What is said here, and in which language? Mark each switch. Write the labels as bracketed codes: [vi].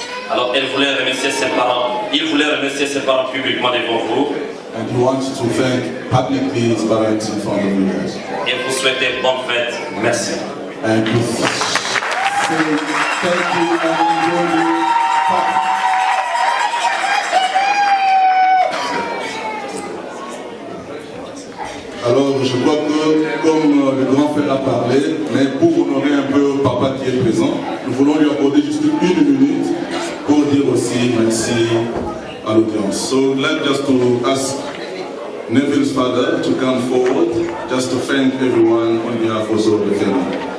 [fr] Alors elle voulait remercier ses parents, il voulait remercier ses parents publiquement devant vous. [en] And he wants to thank publicly his parents in front of you guys. [fr] Et vous souhaitez bonne fête. Merci. [en] And to say thank you and enjoy you. [fr] Alors, je crois que, comme le grand frère a parlé, mais pour honorer un peu papa qui est présent, nous voulons lui accorder juste 1 minute pour dire aussi merci à l'audience. [en] So, let's just to ask Neville's father to come forward, just to thank everyone on behalf also of the family.